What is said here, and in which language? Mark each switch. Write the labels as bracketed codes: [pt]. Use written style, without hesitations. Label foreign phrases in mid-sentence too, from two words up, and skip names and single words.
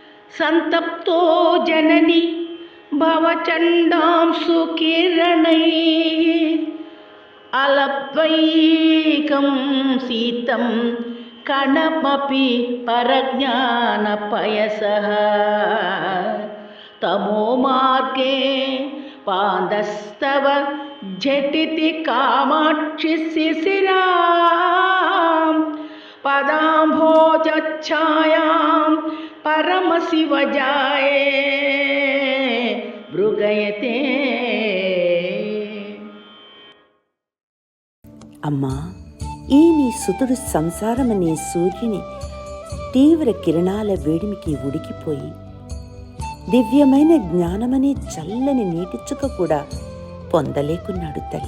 [sa] సంతప్తో జనని భవచండాంసు కిరణై అలబ్వైకం సీతం కణమపి పరజ్ఞానపయసః తమో మార్గే పాదస్తవ झटिति कामाक्षि शिशिरां पदाम्भोजच्छायां परमशिवजाये मृगयते. [te] అమ్మా, ఈ నీ సుతుడు సంసారమనే సూర్యుని తీవ్ర కిరణాల వేడిమికి ఉడికిపోయి దివ్యమైన జ్ఞానమనే చల్లని నీటి చుక్క కూడా పొందలేకున్నాడు తల్లి.